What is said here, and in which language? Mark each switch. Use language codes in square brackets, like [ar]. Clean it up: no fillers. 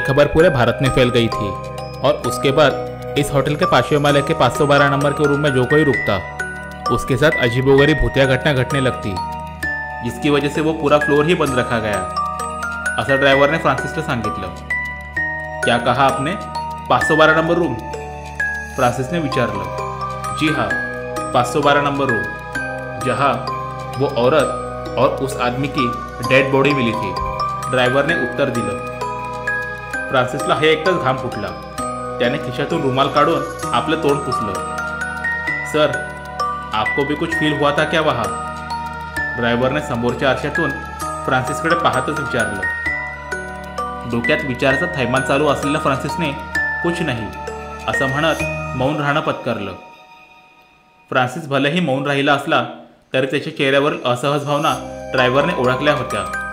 [hi] ये खबर पूरे भारत में फैल गई थी और उसके बाद इस होटल के 5वें माले के 512 नंबर के रूम में जो कोई रुकता उसके साथ अजीबोगरीब भूतिया घटना घटने लगती, जिसकी वजह से वो पूरा फ्लोर ही बंद रखा गया, [mr] असं ड्रायव्हर ने फ्रान्सिसला सांगितलं. [hi] क्या कहा आपने? 512 नंबर रूम? [mr] फ्रान्सिसने विचारलं. [hi] जी हाँ, 512 नंबर रूम, जहाँ वो औरत और उस आदमी की डेड बॉडी मिली थी, [mr] ड्रायव्हर ने उत्तर दिलं. फ्रान्सिसला हे एकटाच घाम फुटला. त्याने खिशातून रुमाल काढून आपलं तोंड पुसलं. [hi] सर आपको भी कुछ फील हुआ था क्या वहाँ? [mr] ड्रायव्हरने समोरच्या आरशातून फ्रान्सिसकडे पाहतच विचारलं. डोक्यात विचाराचा थैमान चालू असलेल्या फ्रान्सिसने कुछ नाही असं म्हणत मौन राहणं पत्करलं. फ्रान्सिस भलेही मौन राहिला असला तरी त्याच्या चेहऱ्यावरील असहज भावना ड्रायव्हरने ओळखल्या होत्या.